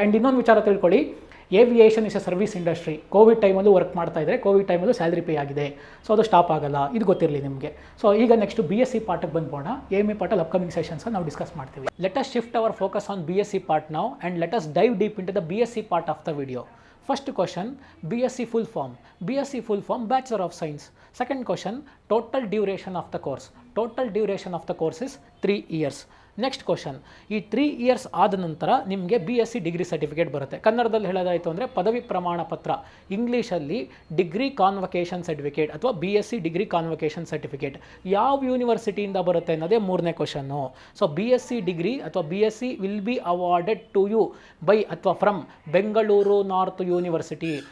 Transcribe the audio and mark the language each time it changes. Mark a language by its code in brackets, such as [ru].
[kn] And ಇನ್ನೊಂದು ವಿಚಾರ ತಿಳ್ಕೊಳ್ಳಿ, [en] Aviation is a service industry. [kn] Covid ಟೈಮಲ್ಲೂ ವರ್ಕ್ ಮಾಡ್ತಾ ಇದ್ದರೆ ಕೋವಿಡ್ ಟೈಮಲ್ಲೂ ಸ್ಯಾಲ್ರಿ ಪೇ ಆಗಿದೆ. ಸೊ ಅದು ಸ್ಟಾಪ್ ಆಗಲ್ಲ, ಇದು ಗೊತ್ತಿರಲಿ ನಿಮಗೆ. ಸೊ ಈಗ ನೆಕ್ಸ್ಟ್ BSc ಪಾರ್ಟಿಗೆ ಬಂದ್ಬೋಣ. AME ಪಾರ್ಟಲ್ಲಿ ಅಪ್ಕಮಿಂಗ್ ಸೆಷನ್ಸ್ ನಾವು ಡಿಸ್ಕಸ್ ಮಾಡ್ತೀವಿ. [en] Let us shift our focus on BSc part now and let us dive deep into the BSc part of the video. First question, BSc full form. BSc full form, Bachelor of Science. Second question, total duration of the course. Total duration of the course is 3 years. [kn] Next question, ಈ 3 years ಆದ ನಂತರ ನಿಮಗೆ BSc degree certificate ಬರುತ್ತೆ. ಕನ್ನಡದಲ್ಲಿ ಹೇಳೋದಾಯಿತು ಅಂದರೆ ಪದವಿ ಪ್ರಮಾಣ ಪತ್ರ, ಇಂಗ್ಲೀಷಲ್ಲಿ ಡಿಗ್ರಿ ಕಾನ್ವಕೇಷನ್ ಸರ್ಟಿಫಿಕೇಟ್ ಅಥವಾ BSc ಡಿಗ್ರಿ ಕಾನ್ವಕೇಷನ್ ಸರ್ಟಿಫಿಕೇಟ್ ಯಾವ ಯೂನಿವರ್ಸಿಟಿಯಿಂದ ಬರುತ್ತೆ ಅನ್ನೋದೇ ಮೂರನೇ ಕ್ವಶನ್ನು. [en] So BSc degree ಅಥವಾ BSc will be awarded to you by ಅಥವಾ from Bengaluru north university.